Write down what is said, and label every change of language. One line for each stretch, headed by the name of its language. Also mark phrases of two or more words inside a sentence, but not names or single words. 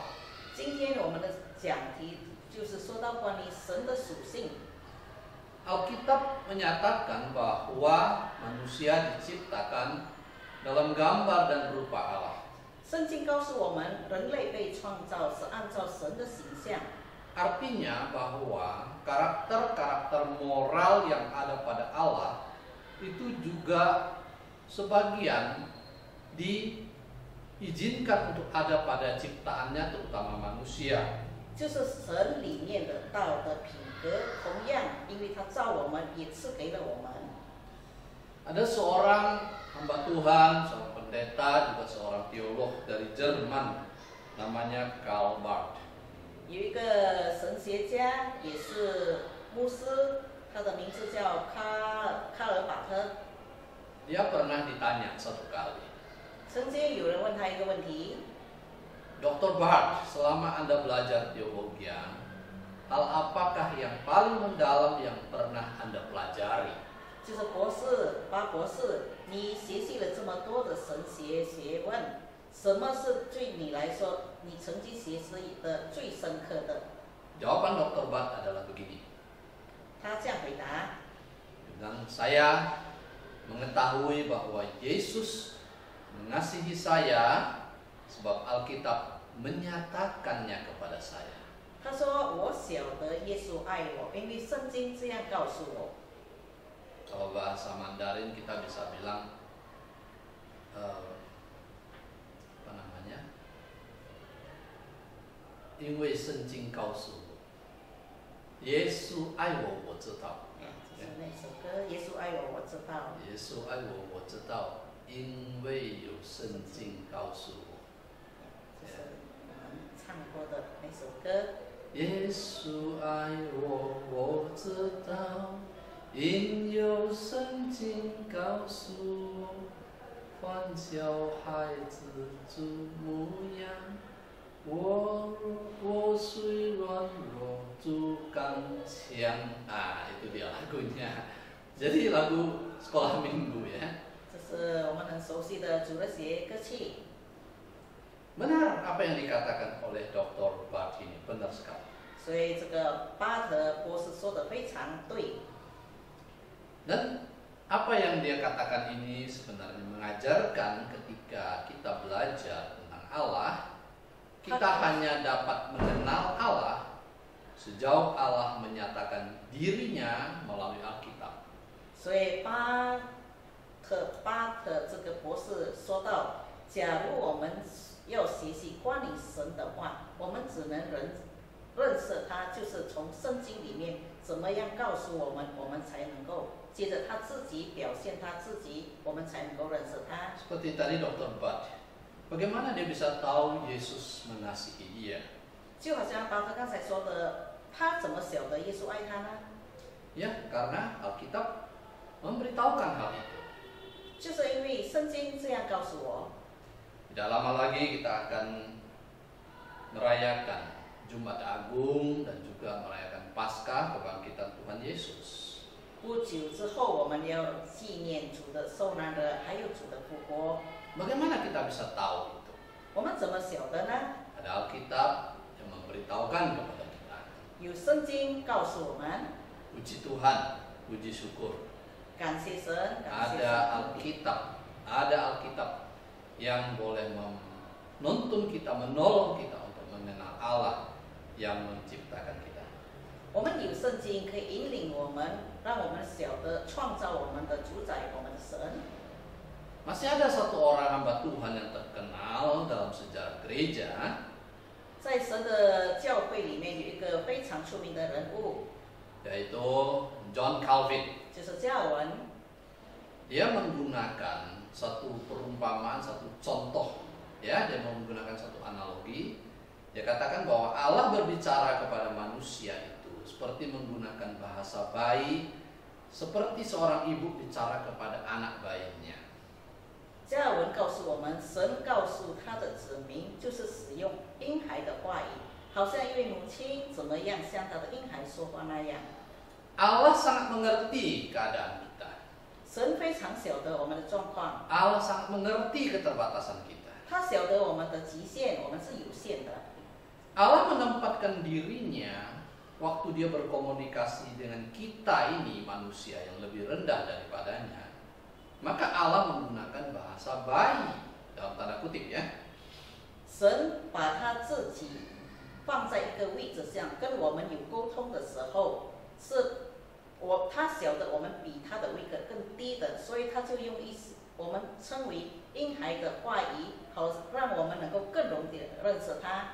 Chinese: 今天我们的讲题就是说到关于神的属性。
Indonesian: Alkitab menyatakan bahwa manusia diciptakan dalam gambar dan rupa Allah.
Chinese: 圣经告诉我们，人类被创造是按照神的形象。
Indonesian: Artinya bahwa karakter-karakter moral yang ada pada Allah itu juga sebagian diizinkan untuk ada pada ciptaannya, terutama manusia.
Chinese: 就是神里面的道的品格，同样，因为他造我们，也赐给了我们。
Indonesian: Ada seorang hamba Tuhan, seorang pendeta, juga seorang teolog dari Jerman, namanya Karl Barth.
Chinese: 有一个神学家，也是牧师，他的名字叫卡尔巴特。
Indonesian: Dia pernah ditanya satu kali,
Chinese: 曾经有人问他一个问题：
Indonesian: Dr. Barth, selama Anda belajar teologi, hal apakah yang paling mendalam yang pernah Anda pelajari?
Chinese: 就是博士，巴博士，你学习了这么多的神学学问，什么是对你来说，你曾经学习的最深刻的？
Indonesian: Jawaban Dr. Barth adalah begini.
Chinese: 他这样回答：
Indonesian: Dengan saya mengetahui bahwa Yesus mengasihi saya sebab Alkitab menyatakannya kepada saya.
Chinese: 他说我晓得耶稣爱我，因为圣经这样告诉我。
Indonesian: Kalau bahasa Mandarin kita bisa bilang apa namanya?
Chinese: 因为圣经告诉我，耶稣爱我，我知道。就是那首歌，耶稣爱我，我知道。耶稣爱我，我知道，因为有圣经告诉我。就是我们唱过的那首歌。耶稣爱我，我知道，因有圣经告诉我，欢小孩子主模样。我虽软弱，主刚强。
Indonesian: Itu dia lagunya. Jadi lagu sekolah minggu ya.
Chinese: 这是我们很熟悉的主日学歌曲。
Indonesian: Benar apa yang dikatakan oleh Dr. Barth ini, benar sekali.
Chinese: 所以这个巴特博士说的非常对。
Indonesian: Dan apa yang dia katakan ini sebenarnya mengajarkan ketika kita belajar tentang Allah, kita hanya dapat mengenal Allah sejauh Allah menyatakan dirinya melalui Alkitab.
Chinese: 所以巴特这个博士说到，假如我们要学习关于神的话，我们只能认识他，就是从圣经里面怎么样告诉我们，我们才能够接着他自己表现他自己，我们才能够认识他。
Indonesian: Seperti tadi Dr. Barth, bagaimana dia bisa tahu Yesus mengasihi dia?
Chinese: 就好像巴特刚才说的，他怎么晓得耶稣爱他呢？
Indonesian: Ya, karena Alkitab memberitahukan hal itu.
Chinese: 就是因为圣经这样告诉我。
Indonesian: Tidak lama lagi kita akan merayakan Jumat Agung dan juga merayakan Paskah kebangkitan Tuhan Yesus.
Chinese: 不久之后，我们要纪念主的受难的，还有主的复活。
Indonesian: Bagaimana kita bisa tahu itu?
Chinese: 我们怎么晓得呢？
Indonesian: Ada Alkitab yang memberitahukan kepada kita.
Chinese: 有圣经告诉我们，
Indonesian: Puji Tuhan, puji syukur.
Chinese: 感谢神，感谢
Indonesian: Ada
Chinese: 上帝。
Indonesian: Alkitab yang boleh menuntun kita, menolong kita untuk mengenal Allah yang menciptakan kita.
Chinese: 我们有圣经可以引领我们，让我们晓得创造我们的主宰，我们的神。
Indonesian: Masih ada satu orang hamba Tuhan yang terkenal dalam sejarah gereja,
Chinese: 在神的教会里面有一个非常出名的人物，
Indonesian: yaitu John Calvin.
Chinese: 就是加文。
Indonesian: Dia menggunakan satu perumpamaan, satu contoh, ya, dia menggunakan satu analogi. Dia katakan bahwa Allah berbicara kepada manusia itu seperti menggunakan bahasa bayi, seperti seorang ibu bicara kepada anak bayinya.
Chinese: 加尔文告诉我们，神告诉他的子民，就是使用婴孩的话语，好像一位母亲怎么样向他的婴孩说话那样。
Indonesian: Allah sangat mengerti keadaan kita.
Chinese: 神非常晓得我们的状况，
Indonesian: Allah sangat mengerti keterbatasan kita.
Chinese: 他晓得我们的极限，我们是有限的。
Indonesian: Allah menempatkan dirinya waktu dia berkomunikasi dengan kita ini manusia yang lebih rendah daripadanya. Maka Allah menggunakan bahasa bayi dalam tanda kutip, ya.
Chinese: 神把他自己放在一个位置上，跟我们有沟通的时候，他晓得我们比他的位格更低的，所以他就用我们称为婴孩的话语，好让我们能够更容易地认识他。